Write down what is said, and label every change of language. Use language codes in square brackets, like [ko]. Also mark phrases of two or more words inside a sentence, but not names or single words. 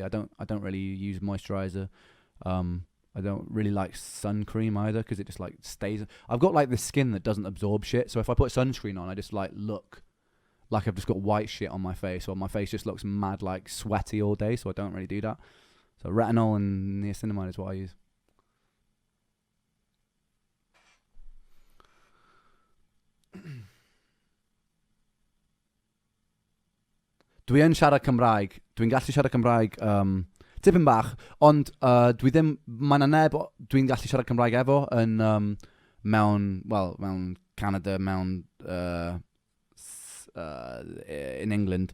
[en] I don't really use moisturizer. I don't really like sun cream either because it just stays. I've got this skin that doesn't absorb shit, so if I put sunscreen on, I just look like I've just got white shit on my face, or my face just looks mad sweaty all day, so I don't really do that. So retinol and niacinamide is what I use. [cy] Dwi'n siarad Cymraeg. Dwi'n gallu siarad Cymraeg tipyn bach, ond dwi ddim, mae 'na neb dwi'n gallu siarad Cymraeg efo yn mewn Canada, in England.